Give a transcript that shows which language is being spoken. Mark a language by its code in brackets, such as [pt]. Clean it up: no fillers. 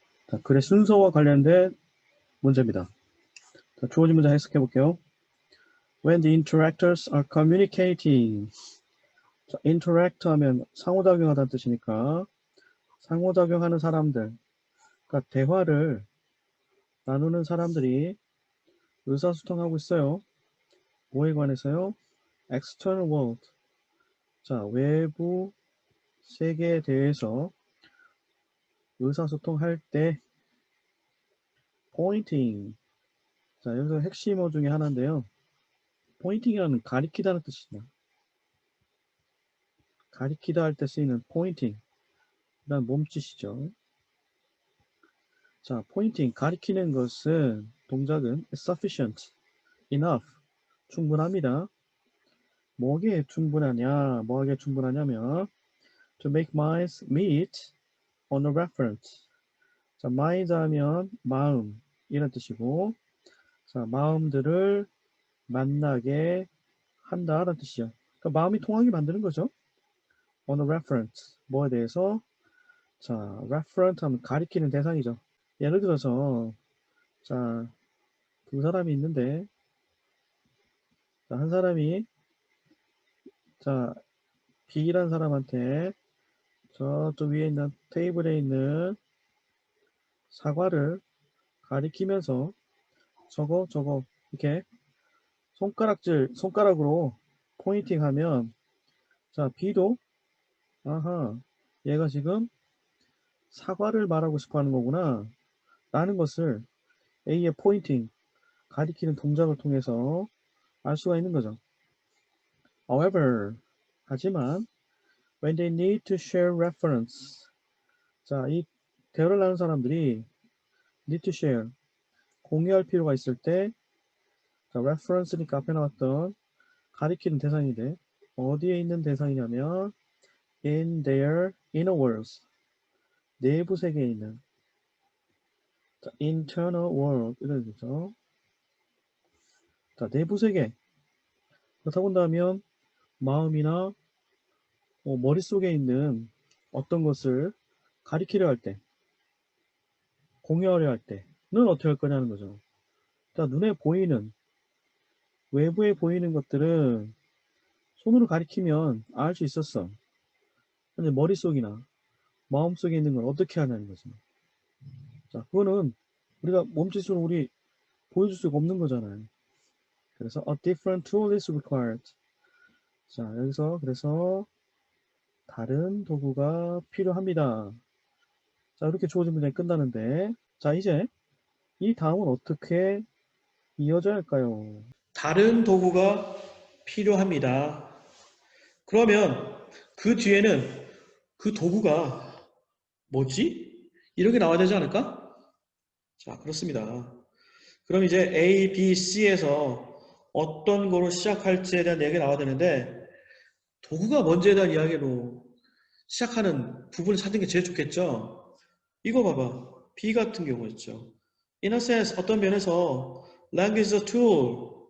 [ko] 자, 글의 순서와 관련된 문제입니다. 자, 주어진 문제 해석해 볼게요. [en] When the interactors are communicating. [ko] 자, interact 하면 상호작용하다는 뜻이니까 상호작용하는 사람들, 그러니까 대화를 나누는 사람들이 의사소통하고 있어요. 뭐에 관해서요? [en] External world. [ko] 자, 외부 세계에 대해서 의사소통할 때 pointing. 자, 여기서 핵심어 중에 하나인데요. 포인팅이라는 가리키다는 뜻이죠. 가리키다 할 때 쓰이는 포인팅. 그다음 몸짓이죠. 자, 포인팅, 가리키는 것은 동작은 [en] sufficient, enough, [ko] 충분합니다. 뭐에 충분하냐, 뭐하게 충분하냐면 [en] to make minds meet on a reference. [ko] 자, mind 하면 마음 이런 뜻이고, 자, 마음들을 만나게 한다라는 뜻이죠. 그러니까 마음이 통하게 만드는 거죠. [en] on a reference. [ko] 뭐에 대해서? 자, referent 하면 가리키는 대상이죠. 예를 들어서 자, 두 사람이 있는데 자, 한 사람이 자, B라는 사람한테 저쪽 위에 있는 테이블에 있는 사과를 가리키면서 저거 이렇게 손가락으로 포인팅 하면 자, B도 아하, 얘가 지금 사과를 말하고 싶어 하는 거구나 라는 것을 A의 포인팅, 가리키는 동작을 통해서 알 수가 있는 거죠. [en] However, [ko] 하지만 [en] when they need to share reference. [ko] 자, 이 대화를 나눈 사람들이 [en] need to share, [ko] 공유할 필요가 있을 때, 자, reference니까 앞에 나왔던 가리키는 대상인데 어디에 있는 대상이냐면 [en] in their inner worlds, [ko] 내부 세계에 있는 자, [en] internal world [ko] 이런 거죠. 자, 내부 세계. 그렇다고 한다면 마음이나 머릿속에 있는 어떤 것을 가리키려 할 때, 공유하려 할 때는 어떻게 할 거냐는 거죠. 자, 눈에 보이는, 외부에 보이는 것들은 손으로 가리키면 알 수 있었어. 근데 머릿속이나 마음속에 있는 건 어떻게 하냐는 거죠. 자, 그거는 우리가 몸짓으로 우리 보여줄 수가 없는 거잖아요. [en] 그래서 a different tool is required. [ko] 자, 여기서 그래서 다른 도구가 필요합니다. 자, 이렇게 주어진 문장이 끝나는데, 자, 이제 이 다음은 어떻게 이어져야 할까요? 다른 도구가 필요합니다. 그러면 그 뒤에는 그 도구가 뭐지? 이렇게 나와야 되지 않을까? 자, 그렇습니다. 그럼 이제 A, B, C에서 어떤 거로 시작할지에 대한 얘기가 나와야 되는데 도구가 뭔지에 대한 이야기로 시작하는 부분을 찾는 게 제일 좋겠죠? 이거 봐봐. B 같은 경우였죠. [en] In a sense, [ko] 어떤 면에서 [en] language is a tool.